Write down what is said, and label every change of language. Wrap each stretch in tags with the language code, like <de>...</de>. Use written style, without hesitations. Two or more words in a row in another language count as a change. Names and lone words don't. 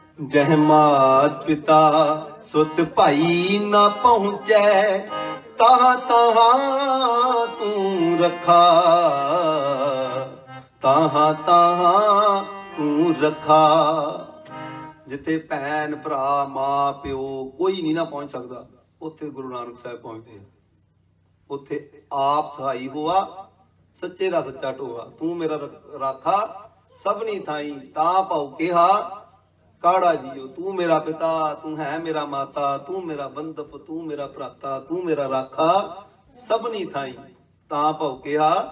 <pa>ਜਹ ਮਾਤ ਪਿਤਾ ਸੁਤ ਭਾਈ ਨਾ ਪਹੁੰਚੈ ਤਹਾਂ ਤਹਾਂ ਤੂ ਰਖਾ ਤਹਾਂ ਤਹਾਂ ਤੂ ਰਖਾ। ਜਿੱਥੇ ਭੈਣ ਭਰਾ ਮਾਂ ਪਿਉ ਕੋਈ ਨਹੀਂ ਨਾ ਪਹੁੰਚ ਸਕਤਾ ਉੱਥੇ ਗੁਰੂ ਨਾਨਕ ਸਾਹਬ ਪਹੁੰਚਤੇ ਹੈਂ। ਉੱਥੇ ਆਪ ਸਹਾਈ ਹੁਆ ਸੱਚੇ ਦਾ ਸੱਚਾ ਢੋਆ ਤੂ ਮੇਰਾ ਰਾਖਾ ਸਭਨੀ ਥਾਈ ਤਾ ਭਉ ਕੇਹਾ ਕਾੜਾ ਜੀਓ ਤੂ ਮੇਰਾ ਪਿਤਾ ਤੂ ਹੈ ਮੇਰਾ ਮਾਤਾ ਤੂ ਮੇਰਾ ਬੰਧਪ ਤੂ ਮੇਰਾ ਭ੍ਰਾਤਾ ਤੂ ਮੇਰਾ ਰਾਖਾ ਸਭਨੀ ਥਾਈ ਤਾ ਭਉ ਕੇਹਾ।</pa>